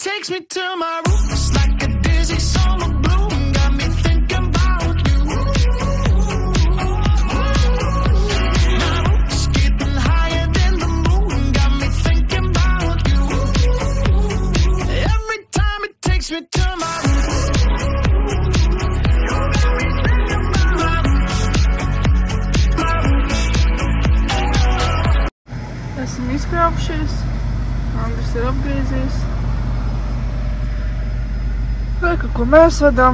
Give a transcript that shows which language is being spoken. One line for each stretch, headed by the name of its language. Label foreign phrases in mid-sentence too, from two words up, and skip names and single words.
English: takes me to my roots like a dizzy summer bloom. Got me thinking about you. My roots getting higher than the moon. Got me thinking about you. Every time it takes me to my roots.
Latvian: Esam izkrāpušies. Andris ir apgriezies. Reku, ko mēs vedam.